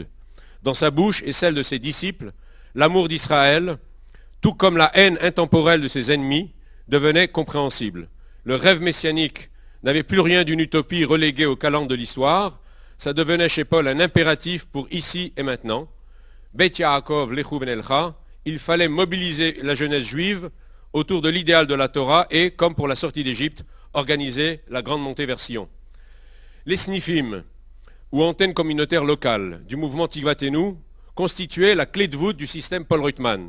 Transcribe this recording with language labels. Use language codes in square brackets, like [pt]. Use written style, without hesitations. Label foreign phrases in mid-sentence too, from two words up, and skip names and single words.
[fr] Dans sa bouche et celle de ses disciples, l'amour d'Israël, tout comme la haine intemporelle de ses ennemis, devenait compréhensible. Le rêve messianique n'avait plus rien d'une utopie reléguée au calendes de l'histoire, ça devenait chez Paul un impératif pour ici et maintenant. [he] בית יעקב לכו ונלכה, [fr] il fallait mobiliser la jeunesse juive autour de l'idéal de la Torah et, comme pour la sortie d'Égypte, organiser la grande montée vers Sion. Les snifim, ou antennes communautaires locales du mouvement Tikvateinu, constituaient la clé de voûte du système Paul Reutemann.